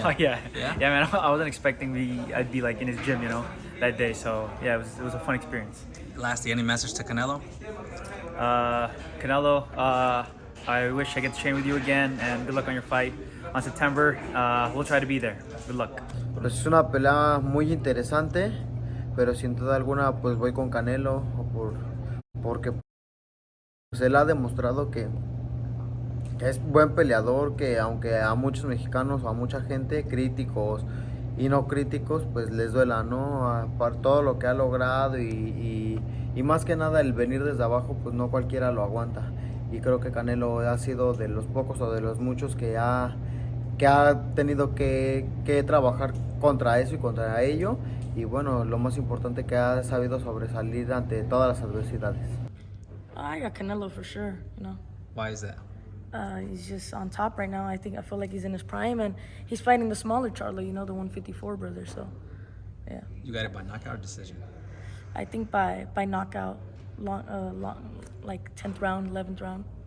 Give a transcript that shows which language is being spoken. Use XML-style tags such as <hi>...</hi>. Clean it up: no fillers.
<en>Yeah. Yeah, man. I wasn't expecting I'd be like in his gym, that day. So yeah, it was a fun experience. Lastly, any message to Canelo? Canelo, I wish I get to train with you again, and good luck on your fight on September. We'll try to be there. Good luck.</en> <es>Pues es una pelea muy interesante, pero sin duda alguna pues voy con Canelo porque pues él ha demostrado que es buen peleador, que aunque a muchos mexicanos o a mucha gente, críticos y no críticos, pues les duela, por todo lo que ha logrado y más que nada el venir desde abajo, pues no cualquiera lo aguanta. Y creo que Canelo ha sido de los pocos o de los muchos que ha tenido que trabajar contra eso y contra ello. Y bueno, lo más importante que ha sabido sobresalir ante todas las adversidades.</es> <en>I got Canelo for sure, Why is that? He's just on top right now. I feel like he's in his prime, and he's fighting the smaller Charlo, the 154 brother. So, yeah. You got it by knockout or decision? I think by knockout, like 10th round, 11th round.</en>